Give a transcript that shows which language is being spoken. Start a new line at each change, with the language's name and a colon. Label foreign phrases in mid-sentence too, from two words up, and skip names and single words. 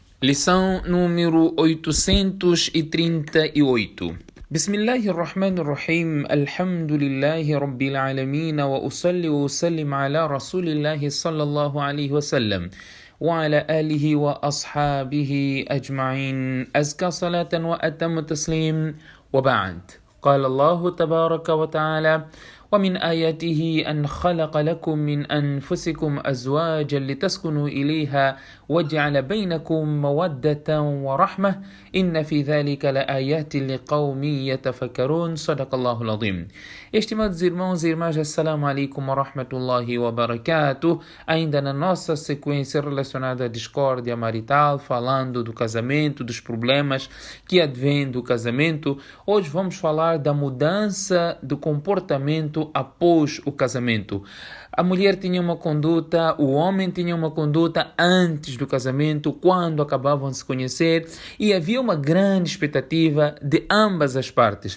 Portuguese: Lição número 838.
Arabic: بسم الله الرحمن الرحيم. الحمد لله رب العالمين. وأصلي وأسلم على رسول الله صلى الله عليه وسلم. وعلى آله وأصحابه أجمعين. أزكى صلاة وأتم تسليم. وبعد. قال الله تبارك وتعالى. ومن آياته أن خلق لكم من أنفسكم أزواجا لتسكنوا إليها وجعل بينكم مودة ورحمة إن في ذلك لآيات لقوم يتفكرون صدق الله العظيم.
Portuguese: Estimados irmãos e irmãs,
Arabic: السلام عليكم ورحمة الله وبركاته.
Portuguese: Ainda na nossa sequência relacionada à discórdia marital, falando do casamento, dos problemas que advêm do casamento, hoje vamos falar da mudança do comportamento após o casamento. A mulher tinha uma conduta, o homem tinha uma conduta antes do casamento, quando acabavam de se conhecer, e havia uma grande expectativa de ambas as partes.